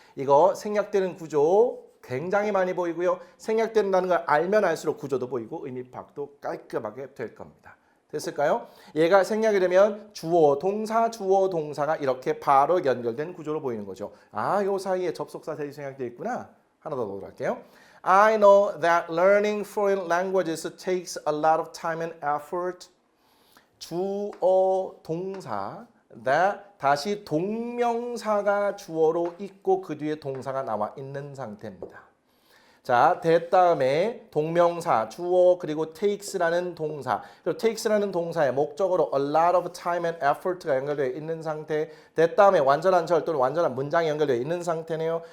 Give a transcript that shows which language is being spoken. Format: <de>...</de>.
<ko>이거 생략되는 구조 굉장히 많이 보이고요. 생략된다는 걸 알면 알수록 구조도 보이고 의미 파악도 깔끔하게 될 겁니다. 됐을까요? 얘가 생략이 되면 주어 동사가 이렇게 바로 연결된 구조로 보이는 거죠. 아, 요 사이에 접속사 that이 생략되어 있구나. 하나 더 넣도록 할게요.</ko> <en>I know that learning foreign languages takes a lot of time and effort.</en> <ko>주어 동사 that 다시 동명사가 주어로 있고 그 뒤에 동사가 나와 있는 상태입니다. 자, that 다음에 동명사, 주어 그리고 takes라는 동사 그리고 takes라는 동사의 목적으로</ko> <en>a lot of time and effort</en> <ko>가 연결되어 있는 상태 that 다음에 완전한 절 또는 완전한 문장이 연결되어 있는 상태네요.</ko>